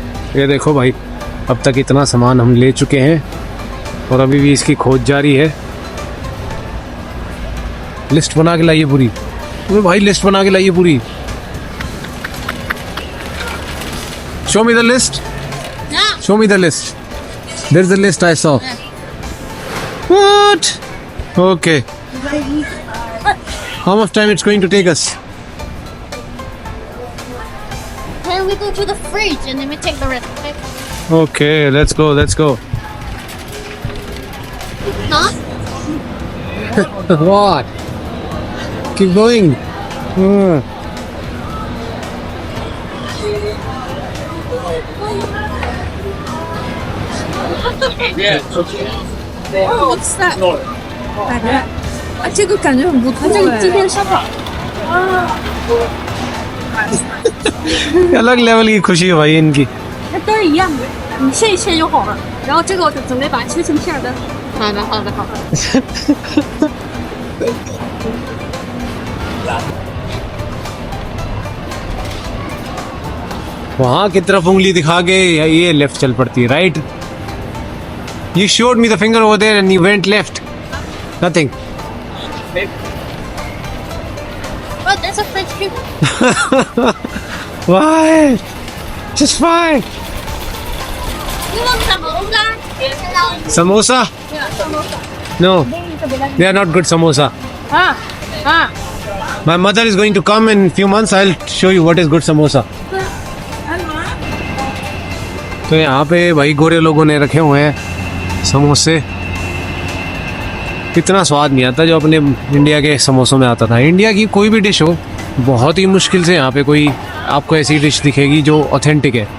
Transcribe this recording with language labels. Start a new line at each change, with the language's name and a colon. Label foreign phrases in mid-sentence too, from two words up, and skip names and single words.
Hindi: ये देखो भाई, अब तक इतना सामान हम ले चुके हैं और अभी भी इसकी खोज जारी है। लिस्ट बना के लाइए पूरी। अरे भाई लिस्ट बना के लाइए पूरी।
English: show me the list, show me the list. There is the list I saw. What? Okay, how much time it's going to take us? Then we go to the fridge and then we take the rest. Okay? Okay, let's go, let's go. Huh? What? Keep going. What's that？
Chinese: 感觉啊，这个感觉很不错哎。这个今天烧烤。
Hindi: अलग लेवल की खुशी है भाई इनकी।
Chinese: 都是一样的，你切一切就好了。然后这个我准备把它切成片儿的。好的，好的，好的。
Hindi: वहां की तरफ उंगली दिखा के ये लेफ्ट चल पड़ती है, राइट?
English: You showed me the finger over there and you went left. Nothing. Oh, there's a fridge too. Why? Just fine. You want samosa? Samosa? No, they are not good samosa. 啊啊！ My mother is going to come in few months. I'll show you what is good samosa.
Hindi: तो यहाँ पे भाई गोरे लोगों ने रखे हुए हैं समोसे। इतना स्वाद नहीं आता जो अपने इंडिया के समोसों में आता था। इंडिया की कोई भी डिश हो, बहुत ही मुश्किल से यहाँ पे कोई आपको ऐसी डिश दिखेगी जो ऑथेंटिक है।